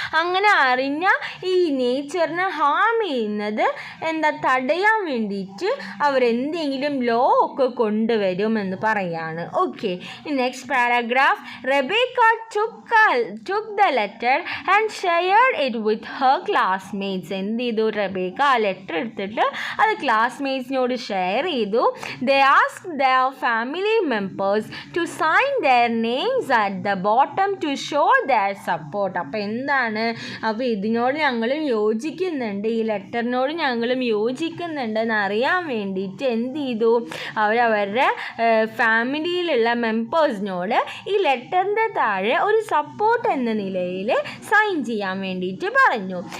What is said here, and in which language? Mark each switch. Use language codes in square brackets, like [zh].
[ml] അങ്ങനെ അറിഞ്ഞാൽ ഈ നേച്ചറിനെ ഹാം ചെയ്യുന്നത് എന്താ തടയാൻ വേണ്ടിയിട്ട് അവരെന്തെങ്കിലും ലോ ഒക്കെ കൊണ്ടുവരുമെന്ന് പറയാണ്. [en] Okay, next paragraph. Rebecca took the letter and shared it with her classmates. [ml] എന്ത് ചെയ്തു, റെബേക്ക ആ ലെറ്റർ എടുത്തിട്ട് അത് ക്ലാസ്മേറ്റ്സിനോട് ഷെയർ ചെയ്തു. [en] They asked their family members to sign their names at the bottom to show their support. [ml] അപ്പോൾ എന്താണ്, അപ്പോൾ ഇതിനോട് ഞങ്ങളും യോജിക്കുന്നുണ്ട്, ഈ ലെറ്ററിനോട് ഞങ്ങളും യോജിക്കുന്നുണ്ടെന്ന് അറിയാൻ വേണ്ടിയിട്ട് എന്ത് ചെയ്തു, അവരവരുടെ ഫാമിലിയിലുള്ള മെമ്പേഴ്സിനോട് ഈ ലെറ്ററിൻ്റെ താഴെ ഒരു സപ്പോർട്ട് എന്ന നിലയിൽ സൈൻ ചെയ്യാൻ വേണ്ടിയിട്ട് പറഞ്ഞു.